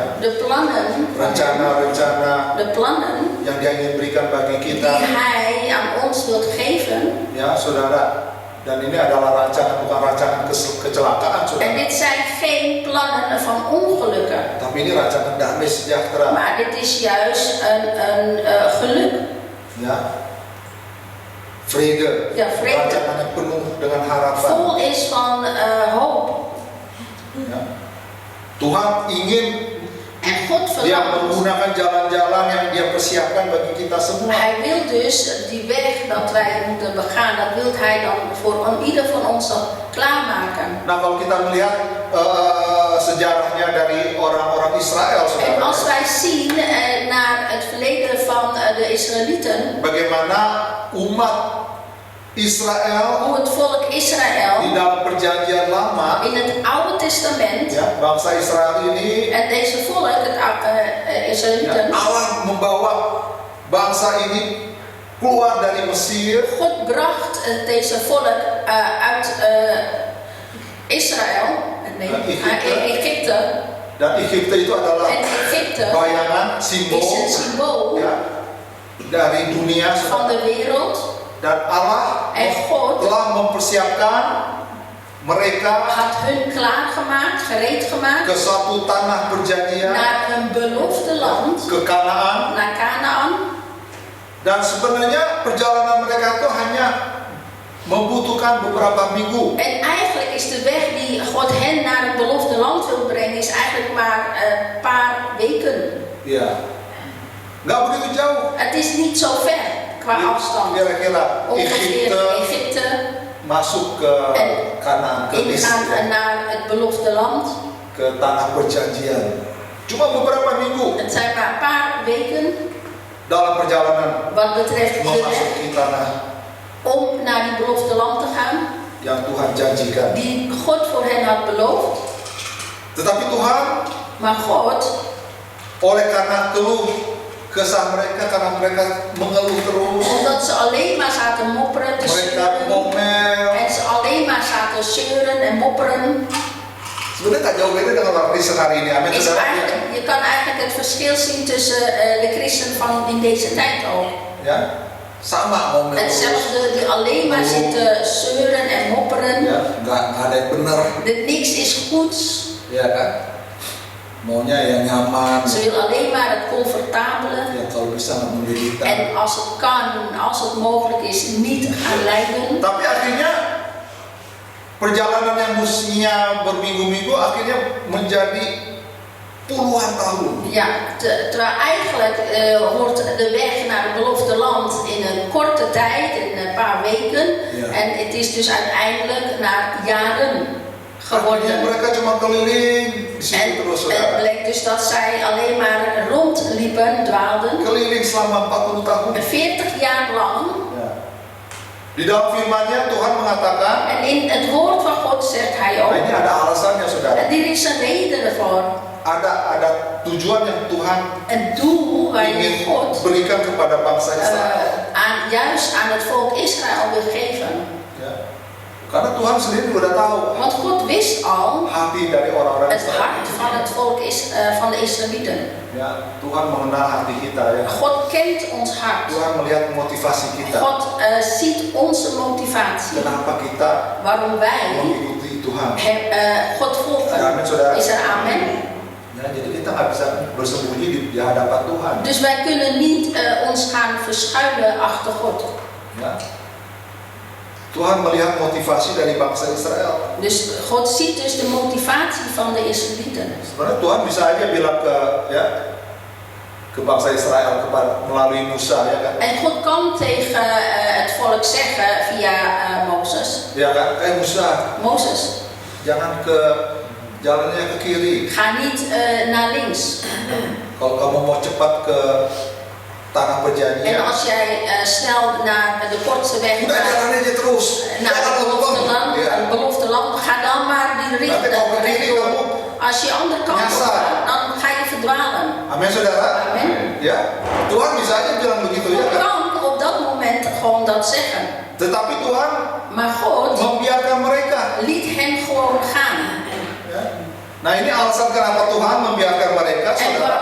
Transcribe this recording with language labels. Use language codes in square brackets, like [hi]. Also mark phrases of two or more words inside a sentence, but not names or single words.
[nl] de plannen, [id] Rencana-rencana [nl] de plannen [id] yang Dia ingin berikan bagi [nl] die [id] kita, [nl] Hij aan ons wilt geven. [id] ya saudara. Dan ini adalah rancangan, bukan rancangan kecelakaan, [nl] En [id] saudara. [nl] dit zijn geen plannen van ongelukken, [id] Tapi ini rancangan damai sejahtera. [nl] maar dit is juist een geluk. Ya, vrede. Ja, vrede. [id] Rancangan yang penuh dengan harapan. [nl] Vol is van hoop. [id] Ya. Tuhan ingin [nl] En God [id] Dia [nl] verlangt. [id] menggunakan jalan-jalan yang Dia persiapkan bagi kita semua. [nl] Hij wil dus die weg dat wij moeten begaan, dat wil Hij dan voor ieder van ons dan klaarmaken. [id] Nah, kalau kita melihat sejarahnya dari orang-orang Israel, [nl] En [id] saudara, [nl] als wij zien naar het verleden van de Israëlieten, [id] bagaimana umat Israel [nl] hoe het volk [id] di [nl] Israël [id] dalam perjanjian lama, [nl] in het Oude Testament, [id] ya, bangsa Israel ini, [nl] en deze volk, het [id] ya, [nl] Israëlieten, [id] Allah membawa bangsa ini keluar dari Mesir, [nl] God bracht deze volk uit Israël, nee, Egypte. [id] dan Egypte itu adalah [nl] En Egypte [id] bayangan, simbol, [nl] is een symbool [id] ya, dari dunia, [nl] van de wereld. [id] dan Allah [nl] En God [id] telah mempersiapkan mereka [nl] had hun klaargemaakt, gereed gemaakt [id] ke suatu tanah perjanjian, [nl] naar een beloofde land, [id] ke Kanaan, [nl] naar Canaan. [id] Dan sebenarnya perjalanan mereka itu hanya membutuhkan beberapa minggu. [nl] En eigenlijk is de weg die God hen naar het beloofde land wil brengen, is eigenlijk maar een paar weken. [id] Ya, nggak begitu jauh. [nl] Het is niet zo ver qua afstand. [id] Kira-kira [nl] Ongeveer Egypte [id] masuk ke Kanaan, ke [nl] ingaan naar het beloofde land. [id] ke tanah perjanjian. Cuma beberapa minggu [nl] Het zijn maar een paar weken [id] dalam perjalanan [nl] wat betreft de weg [id] memasuki tanah [nl] om naar die beloofde land te gaan, [id] yang Tuhan janjikan. [nl] die God voor hen had beloofd. [id] Tetapi Tuhan, [nl] Maar God, [id] oleh karena keluh kesah mereka, karena mereka mengeluh terus, [nl] omdat ze alleen maar zaten mopperen te [id] mereka [nl] zeuren [id] ngomel. [nl] en ze alleen maar zaten zeuren en mopperen, [id] Sebenarnya tak jauh beda dengan orang Kristen hari ini. Amin, [nl] is [id] saudara. [nl] eigenlijk, je kan eigenlijk het verschil zien tussen de christen van in deze tijd ook. [id] Ya, sama ngomel terus. [nl] Hetzelfde, die alleen maar zitten zeuren en mopperen. [id] Ya, nggak ada yang benar. [nl] Niks is goeds. [id] Ya kan? Maunya yang nyaman. [nl] Ze wil alleen maar het comfortabele. [id] Ya kalau bisa nggak menderita. [nl] En als het kan, als het mogelijk is, niet gaan lijden. [id] Tapi akhirnya perjalanan yang mestinya berminggu-minggu akhirnya menjadi puluhan tahun. [nl] Ja, terwijl eigenlijk hoort de weg naar het beloofde land in een korte tijd, in een paar weken. Ja. En het is dus uiteindelijk naar jaren [id] Akhirnya [nl] geworden. [id] mereka cuma keliling di situ [nl] En [id] terus, [nl] het [id] saudara. [nl] bleek dus dat zij alleen maar rondliepen, dwaalden. [id] Keliling selama 40 tahun. [nl] 40 jaar lang. [id] Ya. Di dalam firman-Nya Tuhan mengatakan, [nl] En in het woord van God zegt hij [id] nah [nl] ook, [id] ini ada alasannya, saudara. [nl] er is een reden ervoor. [id] Ada tujuan yang Tuhan [nl] Een doel waarin [id] ingin [nl] God [id] berikan kepada bangsa Israel. [nl] juist aan het volk Israël wil geven. [id] Ya. Karena Tuhan sendiri udah tahu [nl] Want God wist al [id] hati dari orang-orang [nl] het [id] Israel. [nl] hart van het volk van de Israëlieten. [id] Ya, Tuhan mengenal hati kita ya. [nl] God kent ons hart. [id] Tuhan melihat motivasi kita. [nl] God ziet onze motivatie. [id] Kenapa kita [nl] Waarom wij [id] mengikuti Tuhan? [nl] God volgen. [id] Amin, saudara. [nl] Is er amen? [id] Ya, jadi kita nggak bisa bersembunyi di hadapan Tuhan. [nl] Dus wij kunnen niet ons gaan verschuilen achter God. [id] Ya. Tuhan melihat motivasi dari bangsa Israel. [nl] Dus God ziet dus de motivatie van de Israëlieten. [id] Sebenarnya Tuhan bisa aja bilang ke bangsa Israel melalui Musa, ya kan? [nl] En God kan tegen het volk zeggen via Mozes. [id] Ya kan? Musa, [nl] Mozes, [id] jangan ke jalannya ke kiri. [nl] ga niet naar links. [id] Kalau kamu mau cepat ke tanah [nl] En [id] perjanjian, [nl] als jij snel naar de kortste weg [id] udah jalan aja terus. [nl] naar het belofte land, [id] Ya. [nl] het belofte land, ga dan maar die [id] Nanti kalau ke kiri [nl] richting. [id] kamu, [nl] Als je andere kant op [id] nyasar. [nl] gaat, dan ga je verdwalen. [id] amin saudara. [nl] Amen. [id] Ya, Tuhan bisa aja bilang begitu ya [nl] God [id] kan? [nl] kan op dat moment gewoon dat zeggen. [id] Tetapi Tuhan [nl] Maar God [id] membiarkan mereka. [nl] liet hen gewoon gaan. [id] Ya. Nah ini alasan kenapa Tuhan membiarkan mereka, saudara.